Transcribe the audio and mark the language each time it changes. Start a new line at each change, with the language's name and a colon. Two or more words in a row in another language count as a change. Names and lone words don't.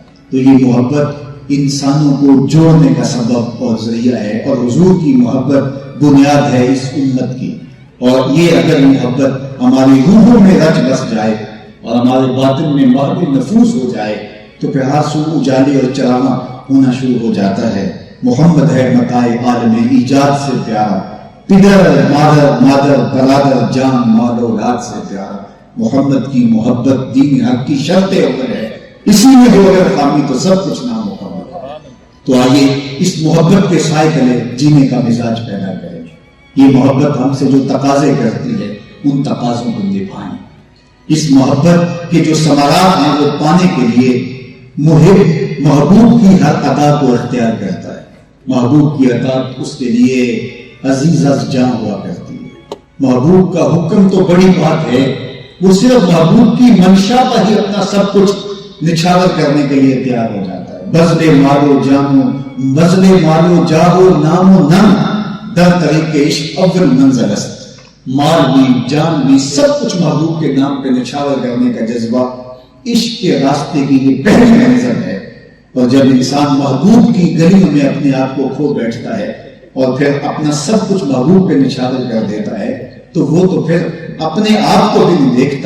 Urdu: تو یہ محبت انسانوں کو جوڑنے کا سبب اور ذریعہ ہے، اور حضور کی محبت بنیاد ہے اس امت کی۔ اور یہ اگر محبت ہماری روحوں میں رچ بس جائے اور ہمارے باطن میں محب نفوذ ہو جائے تو پھر ہر سو اجالے اور چراغاں ہونا شروع ہو جاتا ہے۔ محمد ہے متاع عالم ایجاد سے پیارا، پدر مادر برادر جان مال اولاد سے پیارا۔ محمد کی محبت دین حق کی شرط اول ہے، اسی میں جو اگر خامی تو سب کچھ نامکمل ہے۔ تو آئیے اس محبت کے سائے تلے جینے کا مزاج پیدا کریں۔ یہ محبت ہم سے جو تقاضے کرتی ہے ان تقاضوں کو نبھائیں۔ اس محبت کے جو ثمرات ہیں وہ پانے کے لیے محب محبوب کی ہر ادا کو اختیار کرتا ہے۔ محبوب کی اطاعت اس کے لیے عزیز از جاں ہوا کرتی ہے۔ محبوب کا حکم تو بڑی بات ہے، وہ صرف محبوب کی منشا پر ہی اپنا سب کچھ نچھاور کرنے کے لیے تیار ہو جاتا ہے۔
Persian: بذل مالو جانو بذل مالو جاہو نام و نم در طریق عشق اول منزل است۔
Urdu: مال بھی جان بھی سب کچھ محبوب کے نام پہ نچھاور کرنے کا جذبہ عشق کے راستے کی یہ پہلی منزل ہے۔ اور جب انسان محبوب کی گلیوں میں اپنے آپ کو کھو بیٹھتا ہے اور پھر اپنا سب کچھ محبوب پہ نچھاور کر دیتا ہے تو وہ تو پھر اپنے آپ کو بھی نہیں دیکھتا۔